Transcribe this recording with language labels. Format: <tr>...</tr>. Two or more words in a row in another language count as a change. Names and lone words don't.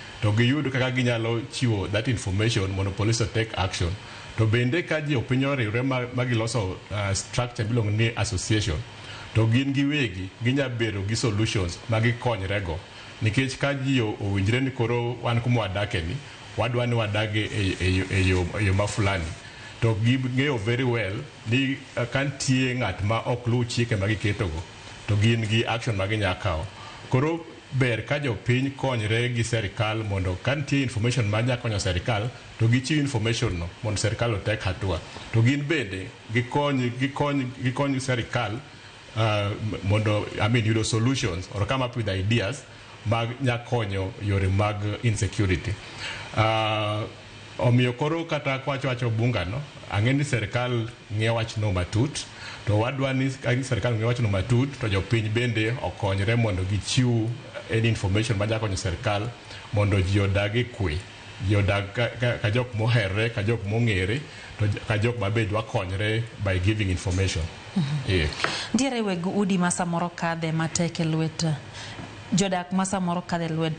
<luo>to giyud kaka ginyalo chiwo</luo> <en>that information</en> <luo>mondo</luo> <en>police take action.</en> <luo>To bende ka ji opiny oriwre ma giloso structure miluongo ni association, to gin giwegi ginya bedo gi solutions ma gikonyrego, nikech ka ji owinjre ni koro wan kuma wadake ni wadwa ni wadage e yo mafulani, to ging'eyo</luo> <en>very well</en> <luo>ni ka nitie ng'at ma ok luw chike ma giketogo to gin gi action ma ginya kawo. Koro ber ka jopiny konyre gi serikal mondo ka nitie information ma nya konyo serikal to gichiw information no mondo serikal otek hatua, to gin bende gikony serikal mondo yudo solutions</luo> <en>or come up with ideas</en> <luo>mag nya konyo yore mag insecurity. Omiyo koro kata kwacho bunga no, ang'e ni serikal ng'iyo wachno matut, to wadwa ni serikal ng'iyo wachno matut to jopiny bende okonyre mondo gichiw</luo> <en>any information</en> <luo>ma nya konyo serikal mondo ji odag e kwe, ji odag ka jok moherre, ka jok mong'ere, to ka jok ma be dwa konyre</luo> <en>by giving information.</en> <luo>Ndiere weg udi ma samoro kadhe matek e lwet jodak ma samoro kadhe lwet</luo>